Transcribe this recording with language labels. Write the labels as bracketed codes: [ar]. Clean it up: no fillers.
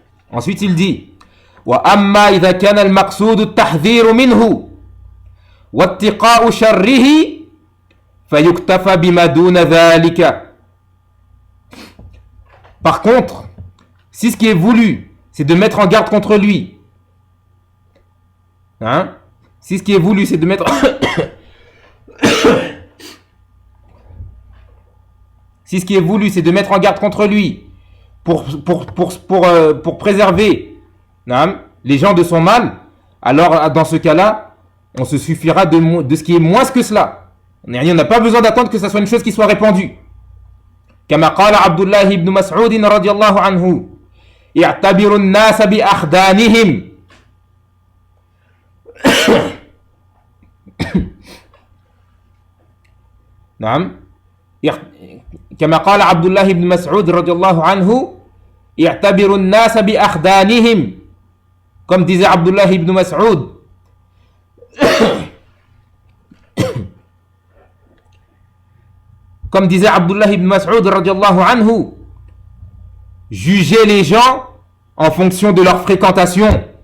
[fr] Ensuite il dit [ar] وأما إذا كان المقصود التحذير منه واتقاء شره فيكتفى بما دون ذلك. [fr] Par contre, si ce qui est voulu c'est de mettre en garde contre lui, si ce qui est voulu c'est de mettre si ce qui est voulu c'est de mettre en garde contre lui pour préserver les gens de son mal, alors dans ce cas-là on se suffira de ce qui est moins que cela. On n'a pas besoin d'attendre que ça soit une chose qui soit répandue. [ar] كما قال عبد الله بن مسعود رضي الله عنه اعتبروا الناس بأخدانهم. كما قال عبد الله بن مسعود رضي الله عنه اعتبروا الناس بأخدانهم. [fr] Comme disait Abdullah ibn Mas'ud, comme disait Abdullah ibn Mas'ud radiallahu anhu, jugez les gens en fonction de leur fréquentation.